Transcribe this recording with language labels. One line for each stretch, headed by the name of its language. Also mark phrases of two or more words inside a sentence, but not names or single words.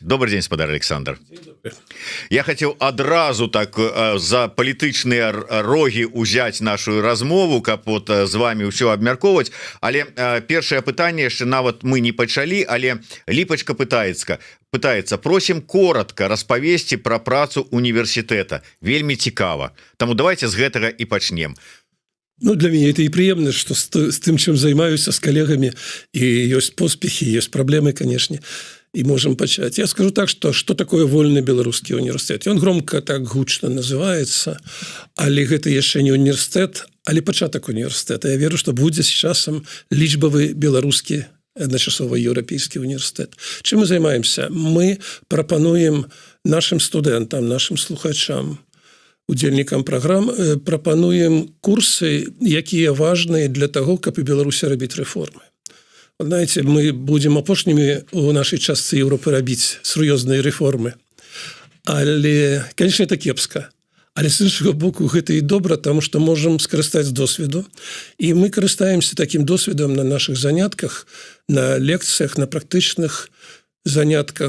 Russian: Добрый день,
Belarusian: спадар Александр. Я хацеў адразу так за палітычныя рогі ўзяць нашу размову, каб вот з вами ўсё абмяркоўваць, але першае пытанне яшчэ нават мы не пачалі, але Ліпачка пытаецца, просім коротко распавесці пра працу універсітэта. Вельмі цікава. Таму давайте з гэтага і пачнем. Ну,
Russian: для меня это и приемно, что с тем, чем занимаюсь, с коллегами, и есть поспехи, есть проблемы, конечно, и можем почать. Я скажу так, что такое Вольный белорусский университет. И он громко так гучно называется, але это еще не университет, але початок университета. Я верю, что будет с часом лічбовый белорусский одночасовый европейский университет. Чем мы занимаемся? Мы пропонуем нашим студентам, нашим слухачам,
Belarusian: удзельнікам праграм прапануем курсы, якія важныя для того, каб у Беларусі рабіць рэформы. Знаете, мы будем апошнімі у нашай частцы Европы рабіць сур'ёзныя рэформы.
Russian: Але, конечно, это кепска.
Belarusian: Але з іншага боку, гэта і добра, таму што можам скарыстаць досведу. І мы карыстаемся такім досведам на наших занятках, на лекцыях, на практычных занятках.